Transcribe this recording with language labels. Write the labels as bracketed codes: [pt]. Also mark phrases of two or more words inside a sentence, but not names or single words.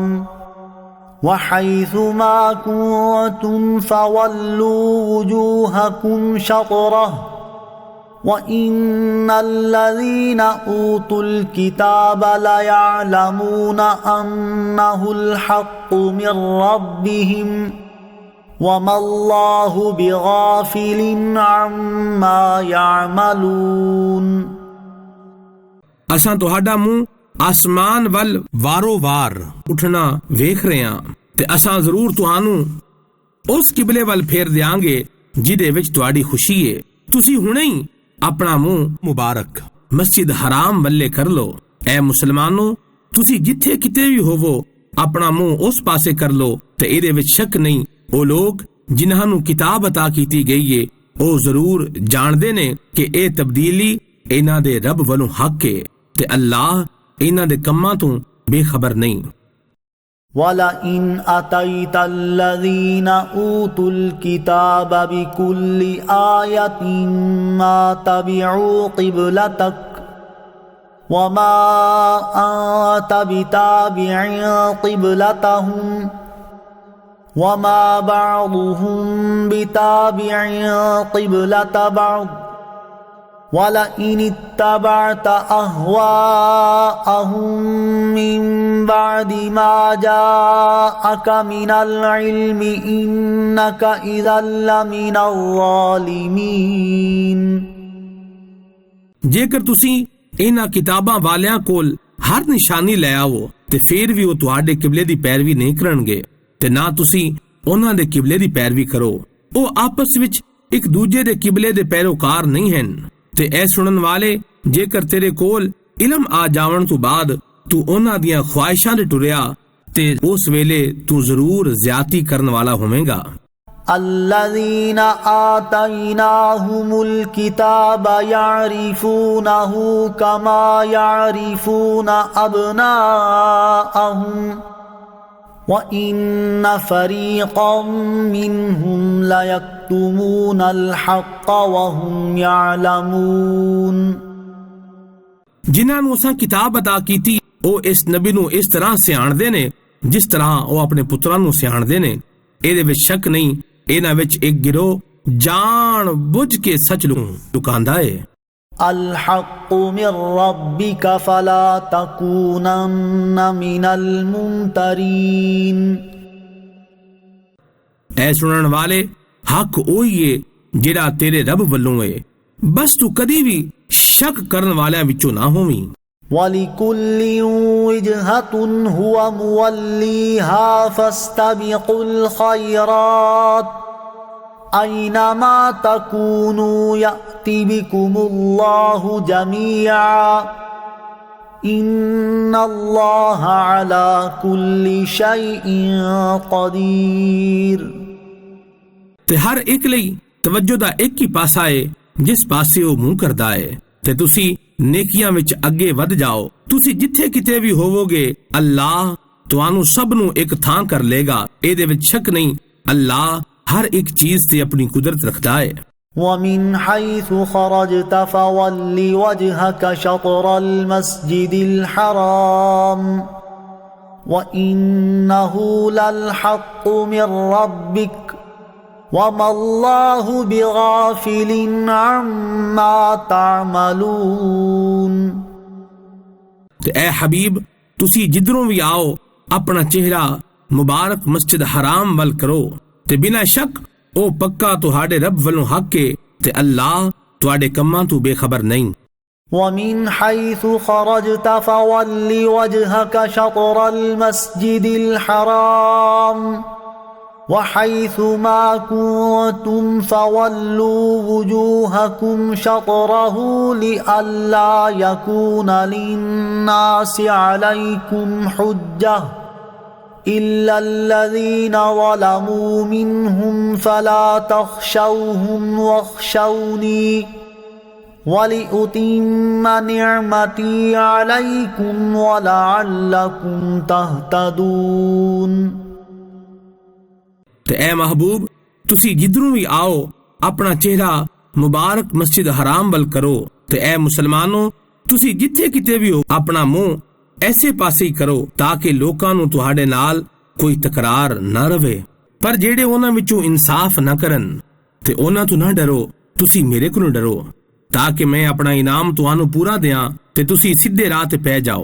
[ar] وَحَيْثُ مَا كُنتُمْ فَوَلُّوا وُجُوهَكُمْ شَطْرَهُ وَإِنَّ الَّذِينَ أُوتُوا الْكِتَابَ لَيَعْلَمُونَ أَنَّهُ الْحَقُّ مِنْ رَبِّهِمْ وَمَا اللَّهُ بِغَافِلٍ عَمَّا يَعْمَلُونَ۔ [pa] اساں تہاڈا منہ آسمان ول وارو وار اٹھنا ویکھ رہے ہاں تے اساں ضرور تہانوں اس قبلے ول پھیر دیاں گے جدے وچ تہاڈی خوشی ہے۔ تسی ہنے ہی اپنا منہ مبارک مسجد حرام ولے کر لو۔ اے مسلمانوں تسی جتھے کتے بھی ہوو اپنا منہ اس پاسے کر لو تے ایدے وچ شک نہیں او لوگ جنہاں نو کتاب عطا کیتی گئی ہے او ضرور جاندے نے کہ اے تبدیلی انہاں دے رب والوں حق ہے تے اللہ انہاں دے کماں تو بے خبر نہیں۔ [ar] وَلَئِنْ أَتَيْتَ الَّذِينَ أُوتُوا الْكِتَابَ بِكُلِّ آيَةٍ مَا تَبِعُوا قِبْلَتَكَ وَمَا أَنْتَ بِتَابِعٍ قِبْلَتَهُمْ وَمَا بَعْضُهُمْ بِتَابِعٍ قِبْلَةَ بَعْضٍ وَلَئِنِ اتَّبَعْتَ أَهْوَاءَهُمْ مِنْ بَعْدِ مَا جَاءَكَ مِنَ الْعِلْمِ إِنَّكَ إِذًا لَمِنَ الظَّالِمِينَ۔ [pa] جے کر تسی انہاں کتاباں والیاں کول ہر نشانی لے آو تے پھر بھی وہ تہاڈے قبلے دی پیروی نہیں کرنگے تے نہ تسی انہاں دے قبلے دی پیروی کرو۔ او آپس وچ ایک دوجے دے قبلے دے پیروکار نہیں ہیں۔ تے اے سنن والے جے کر تیرے کول علم آ جاون تو بعد تو انہاں دیاں خواہشاں دے ٹریا تے اس ویلے تو ضرور زیادتی کرن والا ہوویں گا۔ [ar] الذين آتيناهم الكتاب يعرفونه كما يعرفون أبناءهم وَإِنَّ فَرِيقًا مِّنْهُمْ لَيَكْتُمُونَ الْحَقَّ وَهُمْ يَعْلَمُونَ۔ [pa] ਜਿਨ੍ਹਾਂ ਨੂੰ ਅਸਾਂ ਕਿਤਾਬ ਅਤਾ ਕੀਤੀ ਉਹ ਇਸ ਨਬੀ ਨੂੰ ਇਸ ਤਰ੍ਹਾਂ ਸਿਆਣਦੇ ਨੇ ਜਿਸ ਤਰ੍ਹਾਂ ਉਹ ਆਪਣੇ ਪੁੱਤਰਾਂ ਨੂੰ ਸਿਆਣਦੇ ਨੇ। ਇਹਦੇ ਵਿੱਚ ਸ਼ੱਕ ਨਹੀਂ, ਇਹਨਾਂ ਵਿੱਚ ਇੱਕ ਗਿਰੋਹ ਜਾਣ ਬੁੱਝ ਕੇ ਸੱਚ ਨੂੰ ਲੁਕਾਉਂਦਾ ਹੈ۔ [ar] الحق من ربك فلا تكونن من الممترين۔ [pa] اے سنن والے، حق وہی ہے جڑا تیرے رب والوں ہے، بس تو کدی بھی شک کرن والیاں وچوں نہ ہوویں۔ [ar] وَلِكُلٍّ وِجْهَةٌ هُوَ مُوَلِّيهَا فَاسْتَبِقُوا الْخَيْرَاتِ أَيْنَمَا تَكُونُوا يَأْتِ بِكُمُ اللَّهُ جَمِيعًا إِنَّ اللَّهَ عَلَى كُلِّ شَيْءٍ قَدِيرٌ۔ [pa] تے ہر ایک لئی توجہ دا ایک ہی پاسا ہے جس پاسے وہ منہ کردا ہے، تے تسی نیکیاں وچ اگے ود جاؤ۔ تسی جتھے کتے بھی ہوو گے اللہ تانوں سب نو ایک تھاں کر لے گا، اے دے وچ شک نہیں۔ اللہ ہر ایک چیز تے اپنی قدرت رکھتا ہے۔ [ar] وَمِنْ حَيْثُ خَرَجْتَ فَوَلِّ وَجْهَكَ شَطْرَ الْمَسْجِدِ الْحَرَامِ وَإِنَّهُ لَلْحَقُّ مِنْ رَبِّكَ وَمَا اللَّهُ بِغَافِلٍ عَمَّا تَعْمَلُونَ۔ [pa] اے حبیب، تسی جدروں بھی آؤ اپنا چہرہ مبارک مسجد حرام ول کرو، تے بنا شک او پکا تہاڈے رب والوں حق کے، تے اللہ تہاڈے کماں تو بے خبر نہیں۔ [ar] وَمِنْ حَيْثُ خَرَجْتَ فَوَلِّ وَجْهَكَ شَطْرَ الْمَسْجِدِ الْحَرَامِ وَحَيْثُ مَا كُنْتُمْ فَوَلُّوا وُجُوهَكُمْ شَطْرَهُ لِئَلَّا يَكُونَ لِلنَّاسِ عَلَيْكُمْ حُجَّةٌ إِلَّا الَّذِينَ ظَلَمُوا مِنْهُمْ فَلَا تَخْشَوْهُمْ وَاخْشَوْنِي وَلِأُتِمَّ نِعْمَتِي عَلَيْكُمْ وَلَعَلَّكُمْ تَهْتَدُونَ۔ [pa] تے اے محبوب، تسی جدروں بھی آؤ اپنا چہرہ مبارک مسجد حرام ول کرو، تے اے مسلمانوں تسی جتھے کتے بھی ہو اپنا منہ ایسے پاسے ہی کرو تاکہ لوکاں نو تہاڈے نال کوئی تکرار نہ رہے۔ پر جیڑے انہاں وچوں انصاف نہ کرن تے انہاں تو نہ ڈرو، تسی میرے کو ڈرو تاکہ میں اپنا انعام تانوں پورا دیاں تے تسی سیدھے راہ تے پہ جاؤ۔